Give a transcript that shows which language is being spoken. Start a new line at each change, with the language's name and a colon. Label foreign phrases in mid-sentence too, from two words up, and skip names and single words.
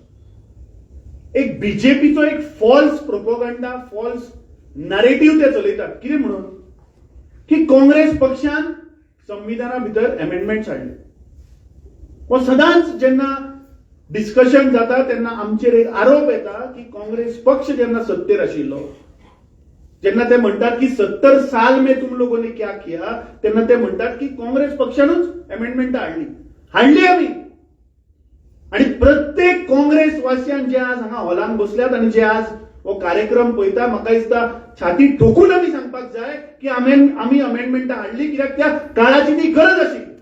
Konkani: एक बीजेपीचो एक
English: false propaganda, false narrative
Konkani: ते चलयतात, कितें म्हणून की काँग्रेस पक्षान संविधाना भितर अमेंडमेंट्स हाडले। व सदांच जेन्ना डिस्कशन जाता तेन्ना आमचेर एक आरोप येता की काँग्रेस पक्ष जेन्ना सत्तेर आशिल्लो, जेन्ना ते म्हणटात की
Hindi: 70 साल में तुम लोगों ने क्या किया,
Konkani: तेन्ना ते म्हणटात की काँग्रेस पक्षानूच अमेंडमेंट हाडली आमी। आणि प्रत्येक काँग्रेस वासियान जे आज हांगा हॉलान बसल्यात आणि जे आज हो कार्यक्रम पळयता, म्हाका दिसता छाती ठोकून आमी सांगपाक जाय की आमी अमेंडमेंट हाडली, कित्याक त्या काळाची ती गरज आशिल्ली।